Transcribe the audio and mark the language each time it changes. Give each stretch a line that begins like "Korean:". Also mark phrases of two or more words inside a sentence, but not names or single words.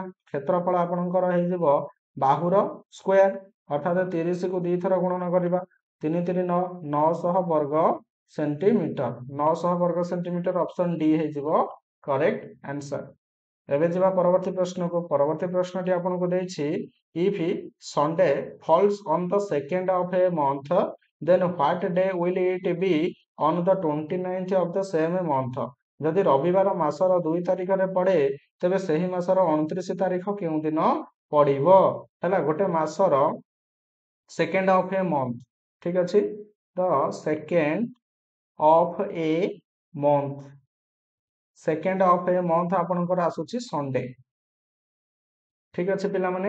Odia: କ୍ଷେତ୍ରଫଳ ଆପଣଙ୍କର ହେଇଯିବ ବାହୁର ସ୍କୋୟାର, ଅର୍ଥାତ 30 କୁ 2 ଥର ଗୁଣନ କରିବା, 3 3 9, 900 ବର୍ଗ ସେଣ୍ଟିମିଟର। 900 ବର୍ଗ ସେଣ୍ଟିମିଟର, ଅପସନ ଡି ହେଇଯିବ
English: correct answer.
Odia: ଏବେ ଯିବା ପରବର୍ତ୍ତୀ ପ୍ରଶ୍ନକୁ। ପରବର୍ତ୍ତୀ ପ୍ରଶ୍ନଟି ଆପଣଙ୍କୁ ଦେଇଛି
English: if Sunday falls on the second of a month, then what day will it be on the 29th of the same month?
Odia: ଯଦି ରବିବାର ମାସର 2 ତାରିଖରେ ପଡେ, ତେବେ ସେହି ମାସର 29 ତାରିଖ କେଉଁ ଦିନ ପଡିବ? ହେଲା, ଗୋଟେ ମାସର
English: second of a month,
Odia: ଠିକ ଅଛି, ତ
English: second of a month, second of a month
Odia: ଆପଣଙ୍କର ଆସୁଛି ସଣ୍ଡେ, ଠିକ ଅଛି ପିଲାମାନେ।